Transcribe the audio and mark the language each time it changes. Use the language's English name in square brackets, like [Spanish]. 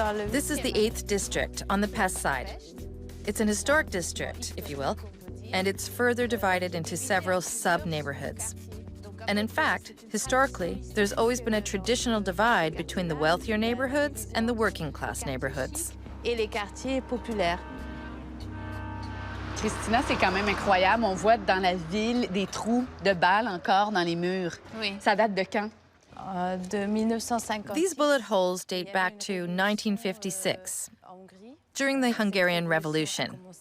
[English] This is the 8th district on the Pest side. It's an historic district, if you will, and it's further divided into several sub-neighborhoods. And in fact, historically, there's always been a traditional divide between the wealthier neighborhoods and the working-class neighborhoods. [French] Et les quartiers populaires. Christina, c'est quand même incroyable. On voit dans la ville des trous de balles encore dans les murs. Oui. Ça date de quand? De 1950. [English] These bullet holes date back to 1956, during the Hungarian Revolution.